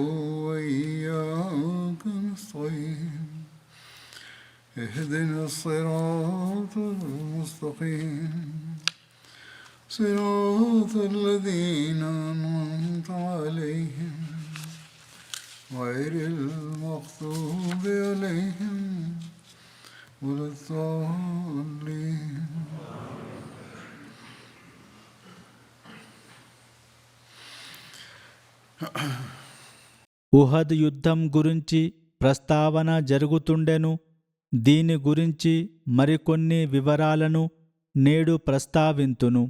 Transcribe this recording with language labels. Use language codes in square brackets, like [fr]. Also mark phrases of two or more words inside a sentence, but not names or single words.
[ar] وإياك نستعين اهدنا الصراط المستقيم صراط الذين أنعمت عليهم غير المغضوب عليهم ولا الضالين. [te] ఉహద్ యుద్ధం గురించి ప్రస్తావన జరుగుతుండెను. దీని గురించి మరికొన్ని వివరాలను నేడు ప్రస్తావింతును.